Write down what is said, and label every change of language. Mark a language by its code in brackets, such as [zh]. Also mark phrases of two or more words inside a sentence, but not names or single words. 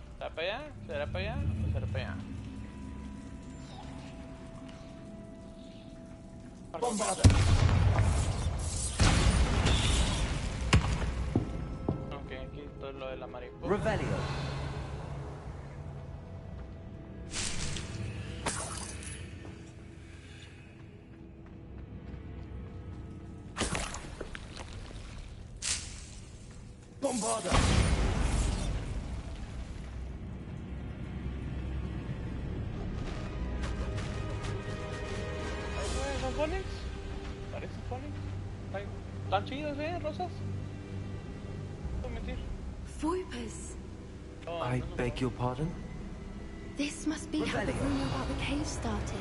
[es] para allá? ¿Será para allá? ¿O será para allá? Bombarda. Ok, aquí todo lo de la mariposa. Revelio. Bombarda. ¿Son Phonics? ¿Parecen Phonics? ¿Están chidos, rosas? No puedo mentir. Foipers. [en] I beg your pardon? This must be how the rumor about the cave started.